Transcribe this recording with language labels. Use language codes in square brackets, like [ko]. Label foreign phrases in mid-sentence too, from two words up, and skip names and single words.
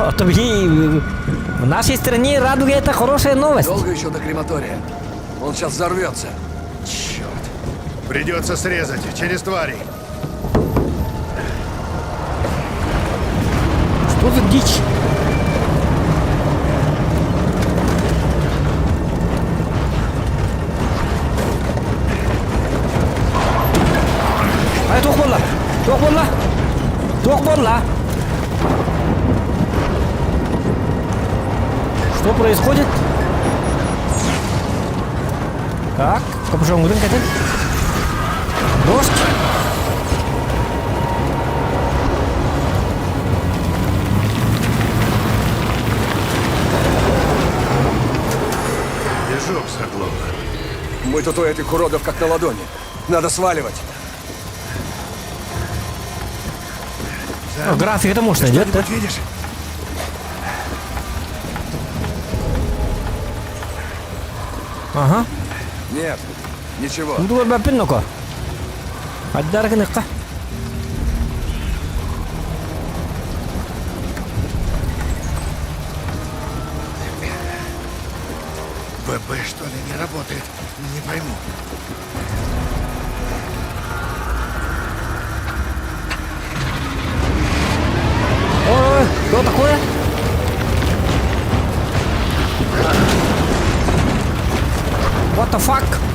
[ru] А то в нашей стране радуга это хорошая новость. Долго еще до крематория? Он сейчас взорвется. Черт! Придется срезать через тварей. Что за дичь? [sah] Ай, тохболла! Тохболла! Тохболла! [ru] Что происходит? Так, капюшон грын катен. Дождь. Движок заглох. Мы тут у этих уродов как на ладони. Надо сваливать. Ну, график это может найдет, да? Видишь? Ага. Нет, ничего. [sah] Уду бар пинноко. Аддаргыныкка. [ru] ББ, что ли, не работает? Не пойму. Ой, что такое? [en] What the fuck?